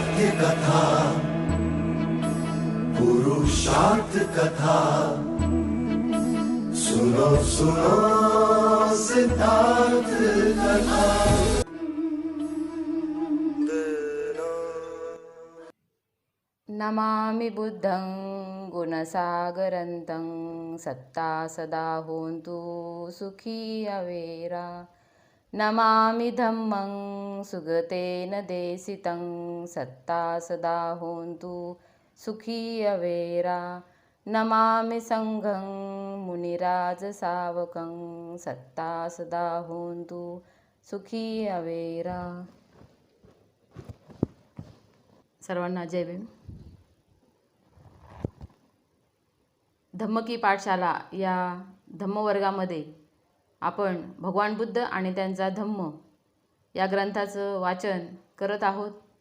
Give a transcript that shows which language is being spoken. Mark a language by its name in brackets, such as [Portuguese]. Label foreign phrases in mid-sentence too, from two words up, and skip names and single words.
[Hindi] कथा पुरुषार्थ कथा सुनो सुनो सिद्धार्थ कथा। [Pali] नमामि बुद्धं गुणसागरन्तं सत्ता सदा होन्तु सुखी अवेरा। नमामि धम्मं सुगतेन देशितं सत्ता सदा होन्तु सुखी अवेरा। नमामि संघं मुनिराजसावकं सत्ता सदा होन्तु सुखी अवेरा। [Marathi] सर्वांना जय भीम। धम्म की पाठशाला या धम्मवर्गामध्ये आपण भगवान बुद्ध आणि त्यांचा धम्म या ग्रंथाचं वाचन करत आहोत।